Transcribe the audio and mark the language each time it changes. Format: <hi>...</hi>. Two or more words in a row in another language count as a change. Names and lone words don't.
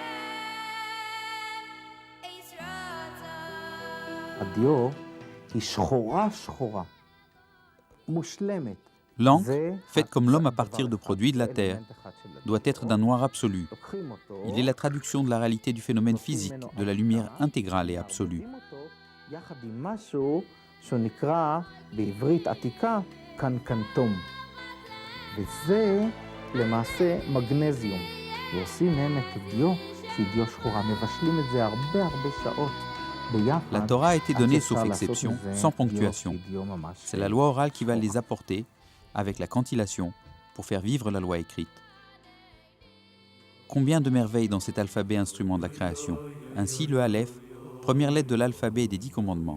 <fr>L'encre, faite comme l'homme à partir de produits de la terre, doit être d'un noir absolu. Il est la traduction de la réalité du phénomène physique, de la lumière intégrale et absolue.</fr> <he>למעשה מגנזיום, ועושים מהם את הדיו שהיא דיו שחורה, מבשלים את זה הרבה שעות ביחד.</he> <fr>La Torah a été donnée sauf exception, sans ponctuation. C'est la loi orale qui va les apporter, avec la cantillation, pour faire vivre la loi écrite. Combien de merveilles dans cet alphabet instrument de la création. Ainsi le Aleph, première lettre de l'alphabet et des 10 commandements.</fr>